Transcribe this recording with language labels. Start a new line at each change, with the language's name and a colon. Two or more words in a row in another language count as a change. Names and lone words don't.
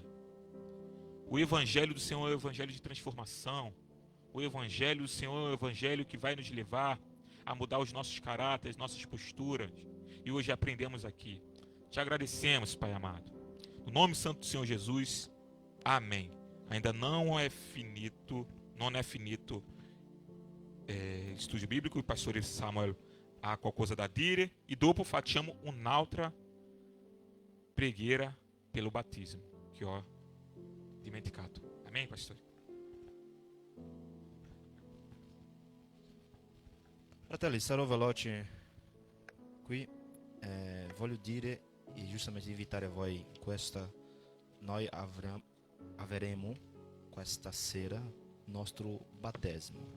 Portuguese: O evangelho do Senhor é o evangelho de transformação. O evangelho do Senhor é o evangelho que vai nos levar a mudar os nossos caráteres, nossas posturas. E hoje aprendemos aqui. Te agradecemos, Pai amado. No nome santo do Senhor Jesus, amém. Ainda não é finito.
Italian: culto non è finito. Studio biblico, il pastore Samuel ha qualcosa da dire e dopo facciamo un'altra preghiera
Portuguese: pelo batismo
Italian: che ho dimenticato. Amém, pastore? Fratelli, sarò veloce qui. Voglio dire e giustamente invitare voi in questa. Noi avremo questa sera nostro battesimo.